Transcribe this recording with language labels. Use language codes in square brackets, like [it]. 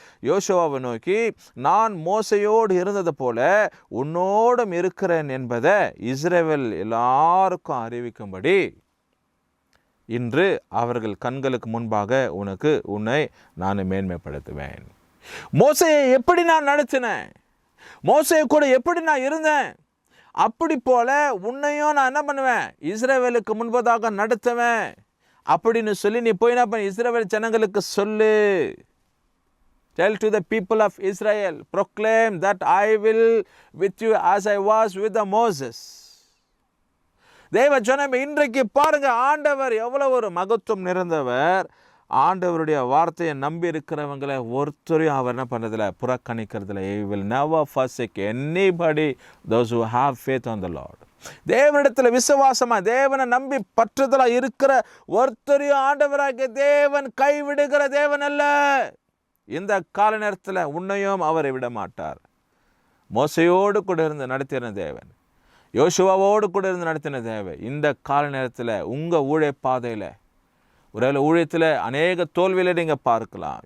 [ta] யோசுவாவை நோக்கி, நான் மோசையோடு இருந்தது போல உன்னோடும் இருக்கிறேன் என்பதை இஸ்ரவேல் எல்லாருக்கும் அறிவிக்கும்படி இன்று அவர்கள் கண்களுக்கு முன்பாக உன்னை நான் மேன்மைப்படுத்துவேன். மோசையை எப்படி நான் நடத்தினேன், மோசையை கூட எப்படி நான் இருந்தேன், அப்படி போல உன்னையும் நான் என்ன பண்ணுவேன், இஸ்ரவேலுக்கு முன்பதாக நடத்துவேன் அப்படின்னு சொல்லி நீ போய் என்ன பண்ண, இஸ்ரவேல் ஜனங்களுக்கு சொல்லு. [en] Tell to the people of Israel, proclaim that I will with you as I was with the Moses. [ta] தேவ ஜனமே, இன்றைக்கு பாருங்க ஆண்டவர் எவ்வளவு ஒரு மகத்துவம் நிறைந்தவர். ஆண்டவருடைய வார்த்தையை நம்பி இருக்கிறவங்களை ஒருத்தரையும் அவர் என்ன பண்ணுறதில்ல, புறக்கணிக்கிறதுல. [en] He will never forsake anybody those who have faith on the Lord. [ta] தேவனிடத்தில் விசுவாசமாக தேவனை நம்பி பற்றுதலாக இருக்கிற ஒருத்தரையும் ஆண்டவராகிய தேவன் கைவிடுகிற தேவன் அல்ல. இந்த கால நேரத்தில் உன்னையும் அவரை விட மாட்டார். மோசையோடு கூட இருந்து நடத்தின தேவன், யோசுவாவோடு கூட இருந்து நடத்தின தேவை இந்த கால நேரத்தில் உங்கள் ஊழிய பாதையில், ஒருவேளை ஊழியத்தில் அநேக தோல்வியில் நீங்கள் பார்க்கலாம்.